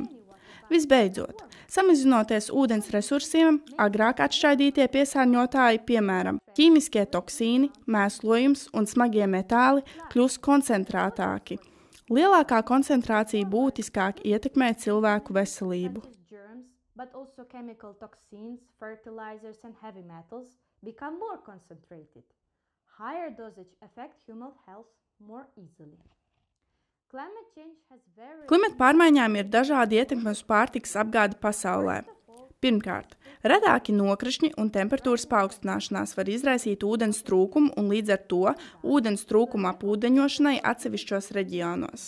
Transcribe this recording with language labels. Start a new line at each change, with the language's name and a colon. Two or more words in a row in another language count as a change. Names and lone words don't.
Latvian: Visbeidzot, samazinoties ūdens resursiem, agrāk atšķaidītie piesārņotāji, piemēram, ķīmiskie toksīni, mēslojums un smagie metāli, kļūst koncentrētāki. Lielākā koncentrācija būtiskāk ietekmē cilvēku veselību.
English: But also chemical toxins, fertilizers and heavy metals become more concentrated. Higher dosage affect human health more easily.
Latvian: Klimata pārmaiņām ir dažādi ietekmi uz pārtikas apgādi pasaulē. Pirmkārt, redāki nokrišņi un temperatūras paaugstināšanās var izraisīt ūdens trūkumu un līdz ar to ūdens trūkumu apūdeņošanai atsevišķos reģionos.